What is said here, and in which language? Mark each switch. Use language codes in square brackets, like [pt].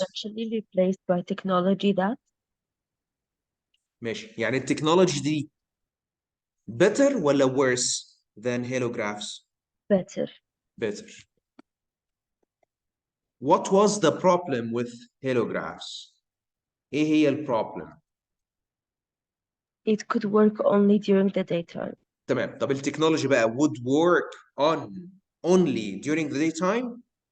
[en] eventually replaced by technology that [ar] ماشي، يعني التكنولوجي دي [en] better [ar] ولا [en] worse than holographs؟ better. better. What was the problem with holographs؟ [ar] ايه هي البروبلم؟ [en] It could work only during the daytime. [ar] تمام. طب التكنولوجي بقى [en] would work on only during the daytime؟